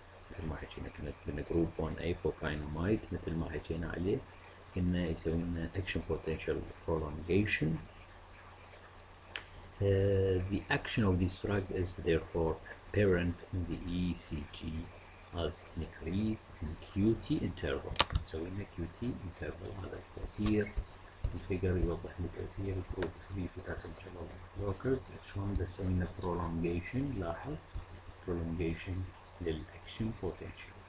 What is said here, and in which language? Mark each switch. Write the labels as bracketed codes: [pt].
[ar] مثل ما حكينا كنا جروب 1A بروبايناميد مثل ما حكينا عليه إنه يسوي لنا [en] action potential prolongation. The action of this drug is therefore apparent in the ECG as an increase in QT interval. [ar] يسوي لنا QT interval. هذا التأثير الفيجر يوضح لي تأثير جروب 3 [en] potassium channel blockers [ar] شلون بسوي لنا prolongation. لاحظ prolongation للأكشن potential.